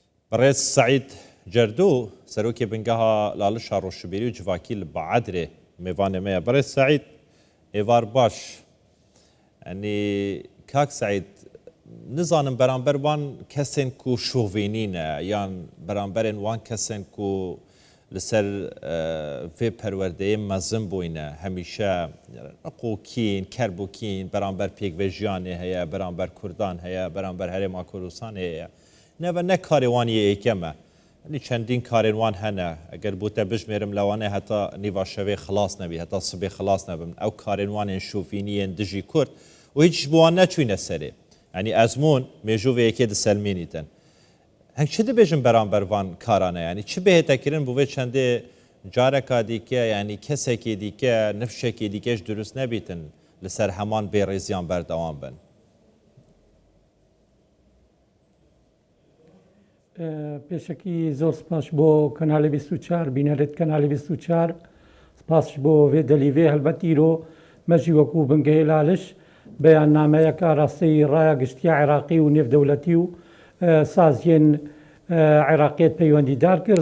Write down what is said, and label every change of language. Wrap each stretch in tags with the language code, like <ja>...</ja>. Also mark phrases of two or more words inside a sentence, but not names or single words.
<ku>بەڕێز سعید جەردوو سەرۆکی بنگەها لاڵشا ڕۆشنبیری و جڤاکی لە بەعادرێ میوانێمەیە بەڕێز سعید ئێوار باش ئەنی کاک سعید نزانم بەرامبەر وان کەسێن کو شۆڤێنینە یان بەرامبەرێن وان کەسێن کو لەسەر vê perwerdeyê mezin bûyne hemîşe qokîn, kerbokîn, beramber pêkvejiyanê heye, beramber Kurdan heye, beramber Herêma Kurdistanê heye. Neve ne karê wan yê êkem e. Çendîn karên wan hene. Eger bû te bijmêrim le wan ê heta nîva şevê xilas nebî, heta sibê xilas nebin. Ew karên wan ên şûfîniyên dijî Kurd û hiç ji bo wan neçûyne serê. Yani ezmûn mêjûvê yekê diselmînîtin. Heng çi dibêjin beramber van karan e yani çi bêhête kirin bu vê çendê careka dîke yani kesekê dîke nifşekê dîke ji durust nebîtin li ser heman bêrêziyan berdewam bin. پێشەکی زۆر سپاس بۆ کەناڵی 24 بینەرێت کەناڵی 24 سپاس بۆ وێ دەلیڤێ هەلبەت ئیرۆ مەژی وەکو بنگەی لالش بەیاننامەیەکە ڕاستەی ڕایە گشتیا عێراقی و نێودەوڵەتی و سازیên عێراقیت پەیوەندیدار کرد</ku>